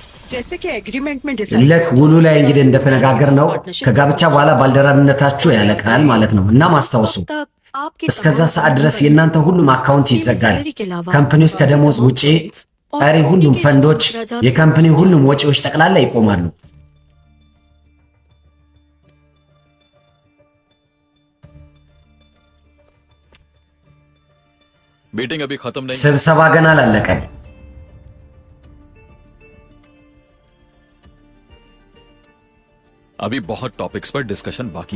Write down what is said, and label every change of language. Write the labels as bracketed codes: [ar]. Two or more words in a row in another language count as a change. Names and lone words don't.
[am] ልክ ውሉ ላይ እንግዲህ እንደተነጋገርነው ከጋብቻ በኋላ ባልደረብነታችሁ ያለቃል ማለት ነው። እና ማስታወሱ እስከዛ ሰዓት ድረስ የእናንተ ሁሉም አካውንት ይዘጋል። ካምፓኒ ውስጥ ከደሞዝ ውጪ ቀሪ ሁሉም ፈንዶች፣ የካምፓኒ ሁሉም ወጪዎች ጠቅላላ ይቆማሉ። [ur] मीटिंग अभी खत्म नहीं। [am] ስብሰባ ገና አላለቀም። [ur] अभी बहुत टॉपिक्स पर डिस्कशन बाकी है।